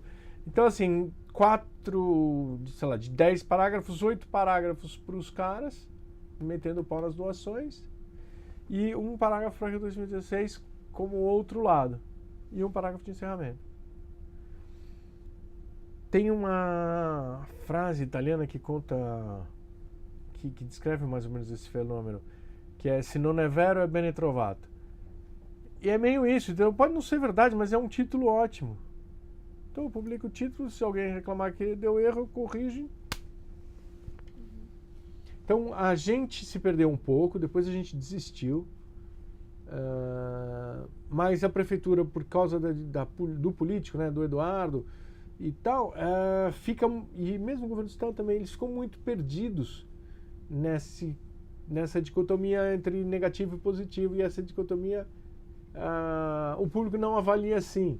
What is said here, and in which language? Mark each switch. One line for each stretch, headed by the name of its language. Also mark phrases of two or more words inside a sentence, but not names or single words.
Portuguese: Então assim, de 10 parágrafos, 8 parágrafos para os caras, metendo o pau nas doações, e um parágrafo para 2016 como outro lado, e um parágrafo de encerramento. Tem uma frase italiana que conta, que descreve mais ou menos esse fenômeno, que é
Italian: se non è vero è bene trovato.
Portuguese: E é meio isso, então pode não ser verdade, mas é um título ótimo. Então eu publico o título, se alguém reclamar que deu erro, eu corrijo. Então a gente se perdeu um pouco, depois a gente desistiu, mas a prefeitura, por causa do político, né, do Eduardo e tal, e mesmo o governo do estado também, eles ficam muito perdidos nessa dicotomia entre negativo e positivo, e essa dicotomia o público não avalia assim.